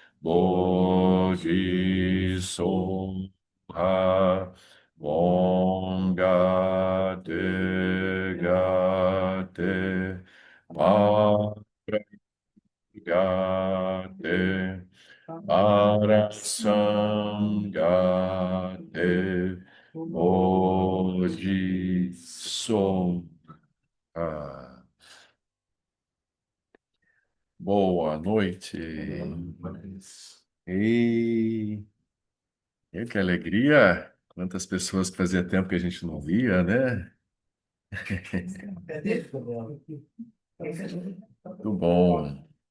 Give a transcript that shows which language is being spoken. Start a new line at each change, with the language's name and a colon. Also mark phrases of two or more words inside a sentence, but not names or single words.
Sanskrit: Bodhi Soha Om Gate Gate Paragate Arasangate Bodhi Soha.
Portuguese: Boa noite. E, que alegria! Quantas pessoas que fazia tempo que a gente não via, né? Muito bom.